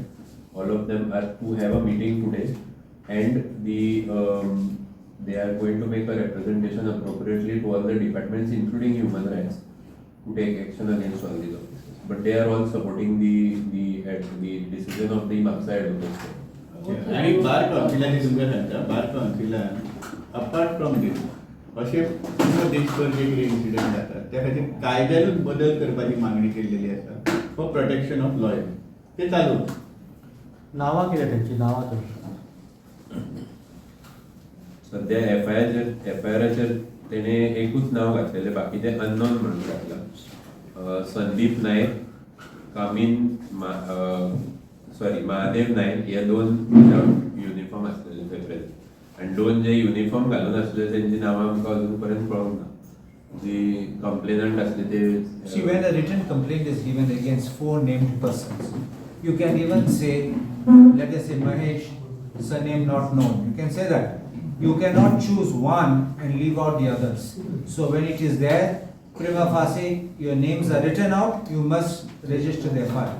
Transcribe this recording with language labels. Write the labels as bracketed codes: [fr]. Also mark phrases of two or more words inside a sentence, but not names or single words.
[en] All of them are to have a meeting today, and they are going to make a representation appropriately to all the departments, including human rights, to take action against all these officers. But they are all supporting the decision of the Maksa advocates. And bar council, apart from this, [kok] असे पूर्ण देशभर जे इन्सिडेंट जातात त्या खातीर कायद्यानूच बदल करपाची मागणी केल्लेली आसा [en] for protection of lawyer [kok] ते चालू नावां कितें तेंची नावां तर सध्या एफआयआराचेर तेणे एकूच नाव घातलेलें, बाकीचे अननोन म्हणून घातला. संदीप नायक, कामिन महादेव नायक हे दोन युनिफॉर्म आसलेले ते प्रेझेंट, आनी दोन जे युनिफॉर्म घालून आसले तेंची नांवां आमकां अजून पर्यंत कळूंक ना. [en] the complainant [kok] असले ते [en] See, when a written complaint is given against 4 named persons, you can even say, let us say Mahesh, surname not known. You can say that. You cannot choose one and leave out the others. So when it is there, prima facie, your names are written out, you must register their file.